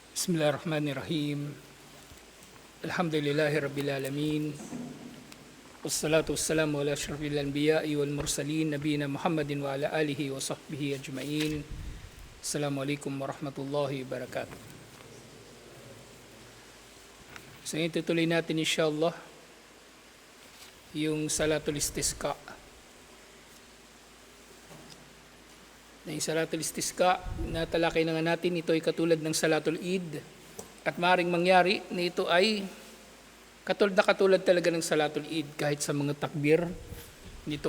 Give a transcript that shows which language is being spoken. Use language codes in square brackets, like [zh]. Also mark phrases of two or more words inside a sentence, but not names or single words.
[ar] بسم الله الرحمن الرحيم. الحمد لله رب العالمين. والصلاة والسلام على أشرف الأنبياء والمرسلين نبينا محمد وعلى آله وصحبه أجمعين. السلام عليكم ورحمة الله وبركاته. [tl] So ngayon tutuloy natin insyaAllah yung [ar] صلاة الاستسقاء. [tl] Yung [ar] صلاة الاستسقاء, [tl] natalakay na nga natin, ito ay katulad ng [ar] صلاة العيد [tl] at maaaring mangyari na ito ay katulad talaga ng [ar] صلاة العيد [tl] kahit sa mga takbir nito.